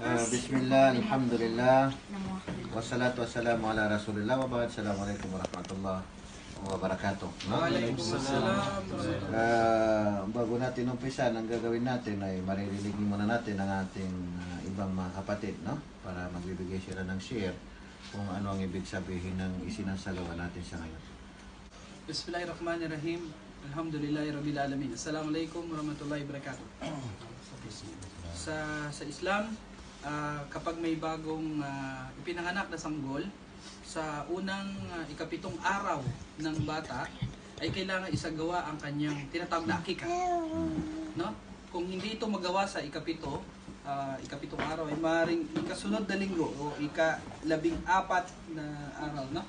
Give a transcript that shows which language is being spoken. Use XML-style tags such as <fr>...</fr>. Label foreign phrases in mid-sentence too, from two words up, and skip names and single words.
<ar>بسم الله، الحمد لله، والصلاة والسلام على رسول الله، وبعد. السلام عليكم ورحمة الله وبركاته.</ar> <tl>No? Bago natin umpisa, ang gagawin natin ay maririnig muna natin ang ating ibang mga kapatid, no? Para magbibigay sila ng share kung ano ang ibig sabihin ng isinasagawa natin sa ngayon.</tl> <ar>بسم الله الرحمن الرحيم. الحمد لله رب العالمين. السلام عليكم ورحمة الله وبركاته.</ar> <tl>Sa Islam, kapag may bagong ipinanganak na sanggol, sa unang ikapitong araw ng bata ay kailangan isagawa ang kanyang tinatawag na akika. No? Kung hindi ito magawa sa ikapitong araw ay maaaring ikasunod na linggo o ika-14 na araw, no?</tl>